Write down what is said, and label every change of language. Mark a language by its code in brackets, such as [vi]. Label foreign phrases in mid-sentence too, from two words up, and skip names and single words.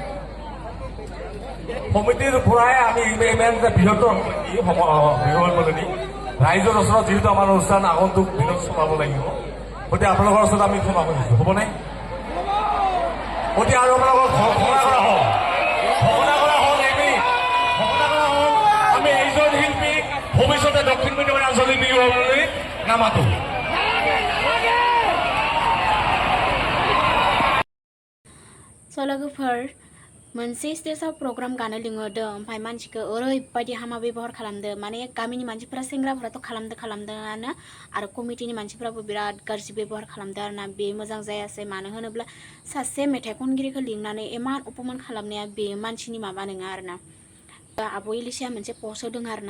[as] সমিতিৰ পৰাই আমি ইমান যে বৃহত্তৰ সমিতি ৰাইজৰ ওচৰত যিহেতু আমাৰ অনুষ্ঠান আগন্তুক দিনত চলাব লাগিব গতিকে আপোনালোকৰ ওচৰত আমি ক্ষমা খুজিছোঁ হ'বনে গতিকে আৰু আপোনালোকক ঘোষণা কৰা হওক আমি এইজন শিল্পী ভৱিষ্যতে দক্ষিণ মিডিয়ামৰ আঞ্চলিক বিহু হ'বলৈ নামাতো [brx] स' लोगोफोर मोनसे स्टेजाव प्रग्राम गानो लिंहरदों ओमफ्राय मानसिखौ ओरैबायदि हामा बेबहार खालामदों माने गामिनि मानसिफोरा सेंग्राफोराथ' खालामदोंआनो आरो कमिटिनि मानसिफोराबो बिराद गाज्रि बेबहार खालामदों आरोना बे मोजां जायासै मानो होनोब्ला सासे मेथाइ खनगिरिखौ लिंनानै इमान अपमान खालामनाया बे मानसिनि माबा नङा आरोना आब' इलिसाया मोनसे पस्ट होदों आरोना